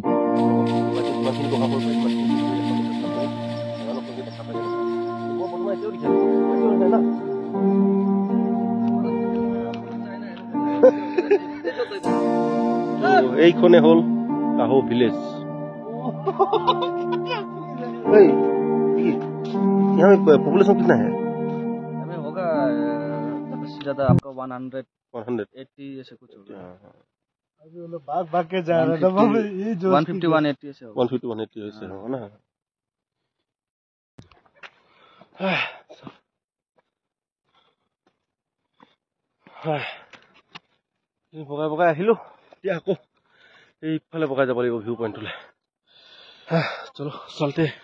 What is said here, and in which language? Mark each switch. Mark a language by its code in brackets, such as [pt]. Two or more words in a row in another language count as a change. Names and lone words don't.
[as] যিমানখিনি বহাব পাৰি সিমানখিনি চেষ্টা কৰি আপোনালোকে দেখা পাই থাকে। মই বৰ্তমান এতিয়াও দেখি আছোঁ না। এইখনে হ'ল কাহো ভিলেজ। [hi] এই यहाँ पॉपुलेशन कितना है? हमें होगा ज्यादा आपका 180 ऐसे कुछ होगा। अभी वो लोग भाग के जा रहे हैं, तब ये जो 150 180 ऐसे होगा। 150 180 ऐसे होगा ना। [as] বগাই বগাই আহিলো, এতিয়া আকৌ এইফালে বগাই যাব লাগিব ভিউ পইণ্টলৈ। [hi] चलो चलते।